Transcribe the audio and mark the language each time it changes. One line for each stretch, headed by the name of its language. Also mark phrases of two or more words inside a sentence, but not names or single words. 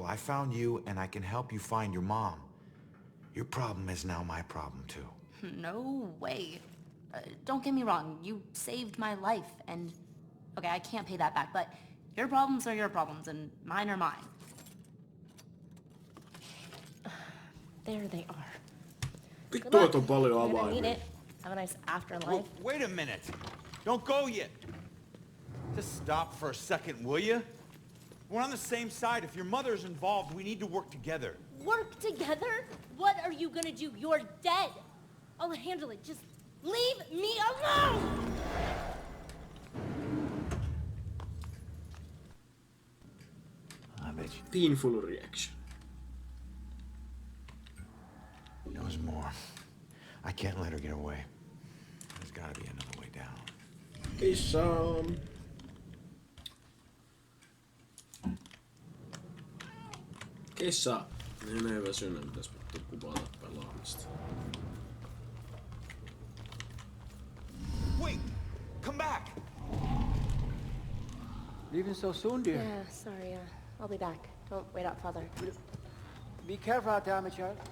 English: I found you, and I can help you find your mom. Your problem is now my problem, too. No way. Don't get me wrong, you saved my life, and... Okay, I can't pay that back, but your problems are your problems, and mine are mine. There they are.
Finnish: Vittu, et on paljon
English: You're gonna need
Finnish: avaimia.
English: it. Have a nice afterlife. Wait a minute. Don't go yet. Just stop for a second, will you? We're on the same side. If your mother's involved, we need to work together. Work together? What are you gonna do? You're dead. I'll handle it. Just leave me alone! I bet you. Painful reaction. Knows more. I can't let her get away. There's gotta be another way down.
Finnish: Kissaan. Kissa. Menee väsynä, pitäis vittu kuvata pelaamista.
English: Wait! Come back! Leaving so soon, dear? Yeah, sorry. I'll be back. Don't wait out, Father. Be careful out there, my child.